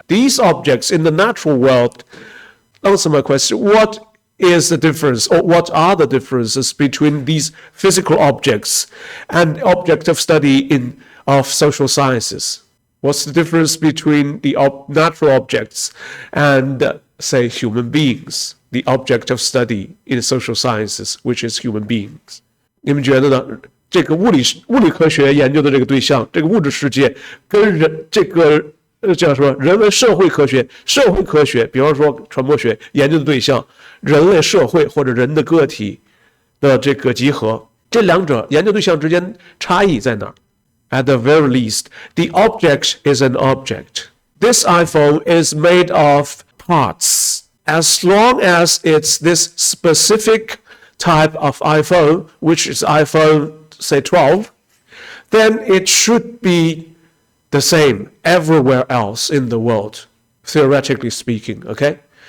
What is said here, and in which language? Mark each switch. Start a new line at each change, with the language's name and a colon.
English: These objects in the natural world, answer my question, what is the difference, or what are the differences between these physical objects and object of study of social sciences? What's the difference between the natural objects and, say, human beings, the object of study in social sciences, which is human beings?
Chinese: 你们觉得呢？这个物理科学研究的这个对象，这个物质世界跟叫什么人文社会科学，比方说传播学研究的对象，人类社会或者人的个体的这个集合，这两者研究对象之间差异在哪儿？
English: At the very least, the object is an object. This iPhone is made of parts. As long as it's this specific type of iPhone, which is iPhone, say 12, then it should be the same everywhere else in the world, theoretically speaking, okay?